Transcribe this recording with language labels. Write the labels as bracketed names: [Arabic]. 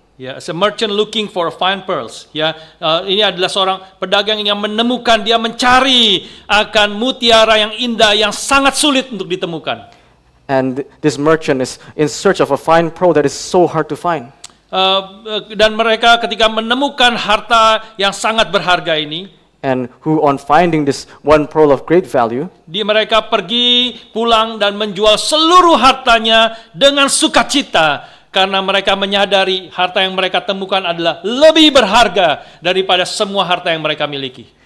[English] Ya, as a merchant looking for fine pearls. [Indonesian] Ya, ini adalah seorang pedagang yang menemukan, dia mencari akan mutiara yang indah yang sangat sulit untuk ditemukan. [English] And this merchant is in search of a fine pearl that is so hard to find. [Indonesian] Dan mereka ketika menemukan harta yang sangat berharga ini, [English] And who on finding this one pearl of great value, [Indonesian] mereka pergi pulang dan menjual seluruh hartanya dengan sukacita karena mereka menyadari harta yang mereka temukan adalah lebih berharga daripada semua harta yang mereka miliki.